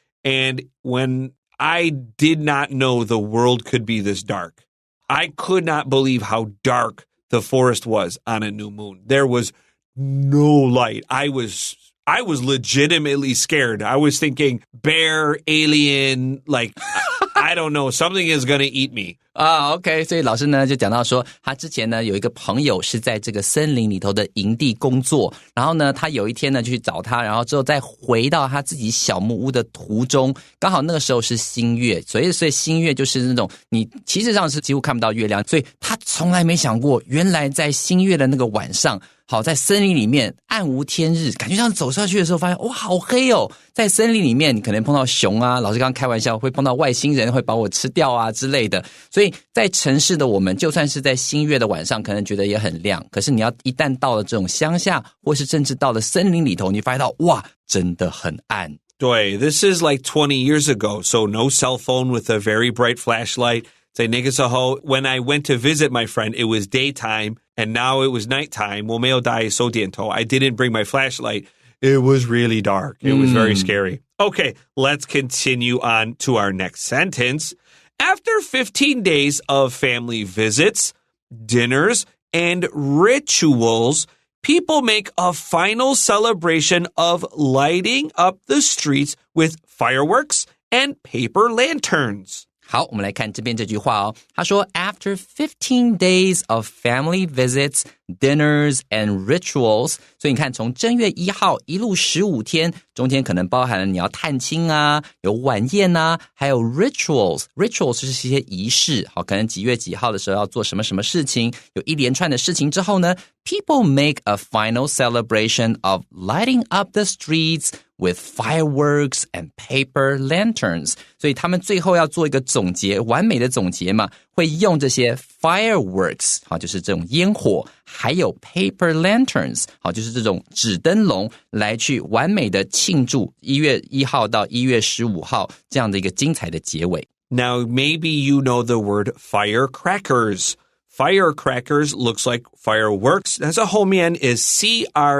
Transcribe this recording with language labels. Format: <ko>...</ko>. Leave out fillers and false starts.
<en>And when I did not know the world could be this dark, I could not believe how dark the forest was on a new moon. There was no light. I was legitimately scared. I was thinking bear, alien, like, I don't know, something is going to eat me.</en> <zh>OK， 所以老师呢就讲到说，他之前呢有一个朋友是在这个森林里头的营地工作，然后呢他有一天呢就去找他，然后之后再回到他自己小木屋的途中，刚好那个时候是新月，所以新月就是那种你其实上是几乎看不到月亮，所以他从来没想过，原来在新月的那个晚上，好在森林里面暗无天日，感觉像走下去的时候发现哇好黑哦，在森林里面你可能碰到熊啊，老师刚刚开玩笑会碰到外星人会把我吃掉啊之类的，所以在城市的我们就算是在新月的晚上可能觉得也很亮，可是你要一旦到了这种乡下或是甚至到了森林里头，你发现到哇真的很暗。</zh> <en>对 this is like 20 years ago, so no cell phone with a very bright flashlight. When I went to visit my friend, it was daytime, and now it was nighttime.</en> <zh>我没有带手电筒.</zh> <en>I didn't bring my flashlight. It was really dark. It was very scary. Okay, let's continue on to our next sentence. After 15 days of family visits, dinners, and rituals, people make a final celebration of lighting up the streets with fireworks and paper lanterns.</en> <zh>好，我们来看这边这句话哦。他说</zh> <en>After 15 days of family visits, dinners and rituals，</en> <zh>所以你看从正月1号一路15天，中间可能包含了你要探亲啊，有晚宴啊，还有 rituals 就是一些仪式，好，可能几月几号的时候要做什么什么事情，有一连串的事情之后呢，</zh> <en>people make a final celebration of lighting up the streets with fireworks and paper lanterns，</en> <zh>所以他们最后要做一个总结，完美的总结嘛，会用这些 fireworks， 好，就是这种烟火，还有 paper lanterns， 好，就是这种纸灯笼来去完美的庆祝1月1号到1月15号这样的一个精彩的结尾。</zh> <en>Now, maybe you know the word firecrackers. Firecrackers looks like fireworks.</en> <zh>但是后面</zh> <en>is C-R-A-C-K-E-R-S.</en>